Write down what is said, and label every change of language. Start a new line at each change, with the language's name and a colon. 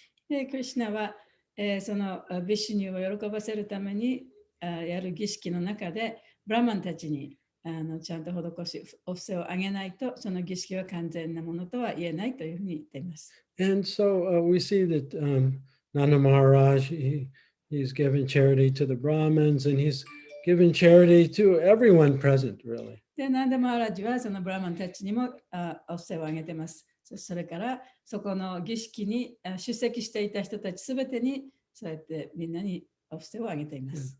Japanese: で、クリシュナは、そのヴィシュニューを喜ばせるためにやる儀式の中で、ブラマンたちにちゃんと施し、お布施をあげないと、その儀式は完全なものとは言えないというふうに言っています。
English: And so we see that Nanda Maharaj, he's given charity to the Brahmins, and he's given charity to everyone present, really.
Japanese: で、ナンダ・マハラジはそのブラマンたちにもお布施をあげています。それからそこの儀式に出席していた人たちすべてにそうやってみんなにお布施をあげています。